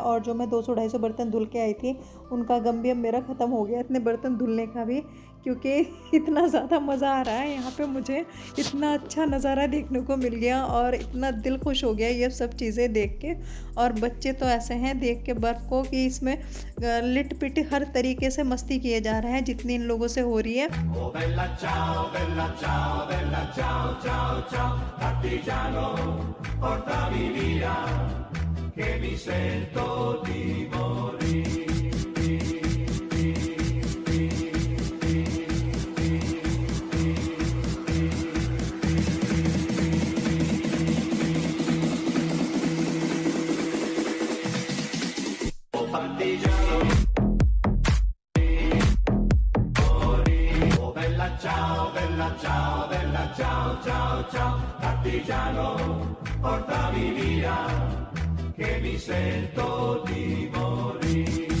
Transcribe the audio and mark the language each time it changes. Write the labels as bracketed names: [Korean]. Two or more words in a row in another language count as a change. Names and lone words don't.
[Hindi] और जो मैं 200-250 बर्तन धुल के आई थी, उनका गम भी अब मेरा ख़त्म हो गया इतने बर्तन धुलने का भी, क्योंकि इतना ज़्यादा मज़ा आ रहा है यहाँ पे मुझे, इतना अच्छा नज़ारा देखने को मिल गया और इतना दिल खुश हो गया ये सब चीज़ें देख के। और बच्चे तो ऐसे हैं देख के बर्फ़ को कि इसमें लिट पिट हर तरीके से मस्ती किए जा रहा है जितनी इन लोगों से हो रही है। [Italian] Oh bella ciao, ciao, ciao, partigiano, portami via, che mi sento di morire. Oh partigiano, oh bella ciao, bella ciao, bella ciao, ciao, ciao, partigiano, portami via, che mi sento di morire.